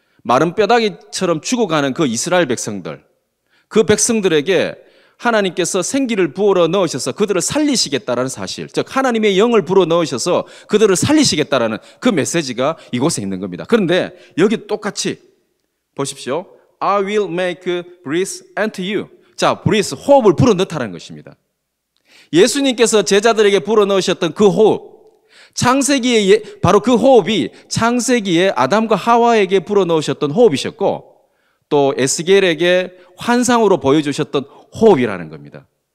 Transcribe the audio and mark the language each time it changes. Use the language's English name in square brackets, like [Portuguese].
[Korean] 마른 뼈다귀처럼 죽어가는 그 이스라엘 백성들, 그 백성들에게 하나님께서 생기를 부어 넣으셔서 그들을 살리시겠다라는 사실, 즉 하나님의 영을 불어 넣으셔서 그들을 살리시겠다라는 그 메시지가 이곳에 있는 겁니다. 그런데 여기 똑같이 보십시오. [English] I will make breath into you. [Korean] 자, breath, 호흡을 불어 넣다는 것입니다. 예수님께서 제자들에게 불어 넣으셨던 그 호흡, 창세기에 바로 그 호흡이 창세기에 아담과 하와에게 불어 넣으셨던 호흡이셨고 또 에스겔에게 환상으로 보여주셨던 호흡이라는 겁니다.